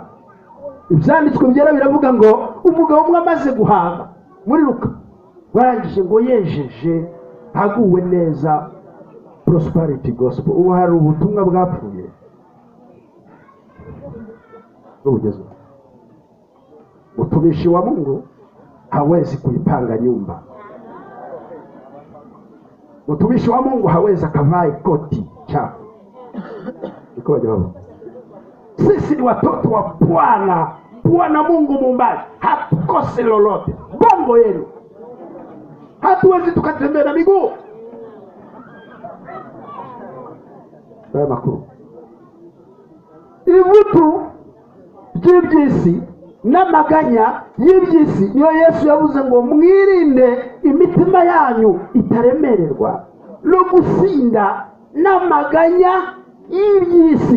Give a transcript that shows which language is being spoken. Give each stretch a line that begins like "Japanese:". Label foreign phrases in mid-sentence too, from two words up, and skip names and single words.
Kinyarwanda: Ibyanditswe byera biravuga ngo umugabo umwe amaze guhaga muri Luka, warangije ngo yejeje aguwe neza,
English: prosperity gospel,
Kinyarwanda: ubu hari ubutumwa bwapfuye bugezweho.
Swahili: Mtumishi wa Mungu hawezi kuipanga nyumba. Mtumishi wa Mungu hawezi akavaa koti chafu. Iko jawabu. Sisi ni watoto wa Bwana, Bwana Mungu muumbaji, hatukose lolote. Bongo yenu hatuwezi tukatembea na miguu.
Kinyarwanda: Baya makuru. Ibibutu by'ibyisi n'amaganya y'ibyisi niyo Yesu yavuze ngo mwirinde imitima yanyu itaremererwa no gusinda n'amaganya y'ibyisi.